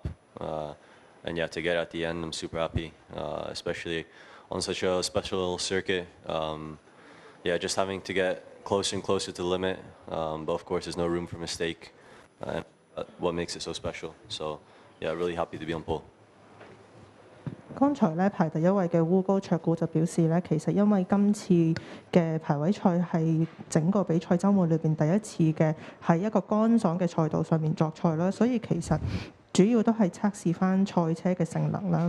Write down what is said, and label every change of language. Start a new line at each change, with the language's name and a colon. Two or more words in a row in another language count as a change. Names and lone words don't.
English: And yeah, to get at the end, I'm super happy, especially on such a special circuit. Yeah, just having to get closer and closer to the limit. But of course, there's no room for mistake. And what makes it so special. So yeah, really happy to be on pole.
Cantonese: 剛才咧排第一位嘅烏高卓古就表示咧，其實因為今次嘅排位賽係整個比賽週末裏邊第一次嘅喺一個乾爽嘅賽道上面作賽啦，所以其實主要都係測試翻賽車嘅性能啦。